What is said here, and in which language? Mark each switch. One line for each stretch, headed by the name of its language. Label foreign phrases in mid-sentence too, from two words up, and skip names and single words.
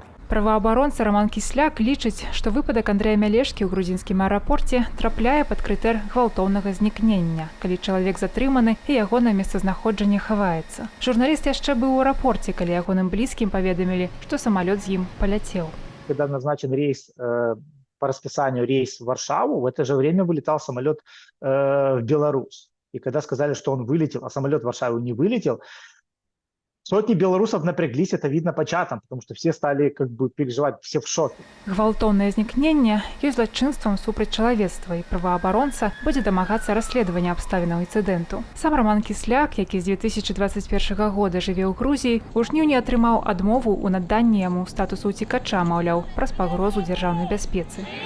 Belarusian: Праваабаронца Роман Кісляк лічыць, што выпадак Андрэя Мялешкі ў грузінскім аэрапорце трапляе пад крытэр гвалтоўнага знікнення, калі чалавек затрыманы і ягонае месцазнаходжанне хаваецца. Журналіст яшчэ быў у аэрапорце, калі ягоным блізкім паведамілі, што самалёт з ім паляцеў.
Russian: Когда назначен рейс, по расписанию рейс в Варшаву, в это же время вылетал самолет в Беларусь. И когда сказали, что он вылетел, а самолет в Варшаву не вылетел, сотни белорусов напряглись, это видно по чатам, потому что все стали переживать, все в шоке.
Belarusian: Гвалтоўнае знікненне ёсць злачынствам супраць чалавецтва, і праваабаронца будзе дамагацца расследавання абставінаў інцыдэнту. Сам Роман Кісляк, які з 2021 года жыве ў Грузіі, у жніўні атрымаў адмову ў наданні яму статусу уцекача, маўляў, праз пагрозу дзяржаўнай бяспецы.